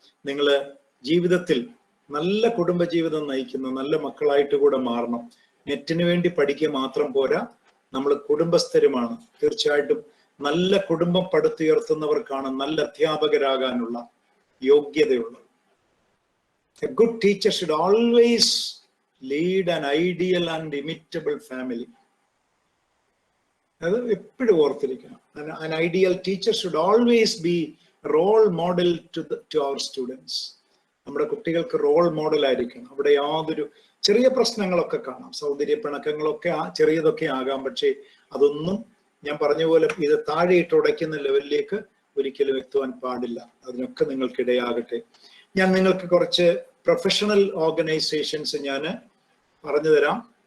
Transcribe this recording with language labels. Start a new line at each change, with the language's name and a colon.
Malayalam: നിങ്ങൾ ജീവിതത്തിൽ നല്ല കുടുംബജീവിതം നയിക്കുന്ന നല്ല മക്കളായിട്ട് കൂടെ മാറണം. നെറ്റിന് വേണ്ടി പഠിക്കുക മാത്രം പോരാ, നമ്മൾ കുടുംബസ്ഥരുമാണ്. തീർച്ചയായിട്ടും നല്ല കുടുംബം പടുത്തുയർത്തുന്നവർക്കാണ് നല്ല അധ്യാപകരാകാനുള്ള യോഗ്യതയുള്ളത്.
English: A good teacher should always lead an ideal and imitable family.
Malayalam: അത് എപ്പോഴും ഓർത്തിരിക്കണം.
English: An ideal teacher should always be role model to our students.
Malayalam: നമ്മുടെ കുട്ടികൾക്ക് റോൾ മോഡൽ ആയിരിക്കണം. അവിടെ യാതൊരു ചെറിയ പ്രശ്നങ്ങളൊക്കെ കാണാം, സൗന്ദര്യ പിണക്കങ്ങളൊക്കെ ചെറിയതൊക്കെ ആകാം. പക്ഷേ അതൊന്നും ഞാൻ പറഞ്ഞ പോലെ ഇത് താഴെയിട്ട് ഉടയ്ക്കുന്ന ലെവലിലേക്ക് ഒരിക്കലും എത്തുവാൻ പാടില്ല. അതിനൊക്കെ നിങ്ങൾക്കിടയാകട്ടെ. ഞാൻ നിങ്ങൾക്ക് കുറച്ച് പ്രൊഫഷണൽ ഓർഗനൈസേഷൻസ് ഞാൻ പറഞ്ഞു തരാം.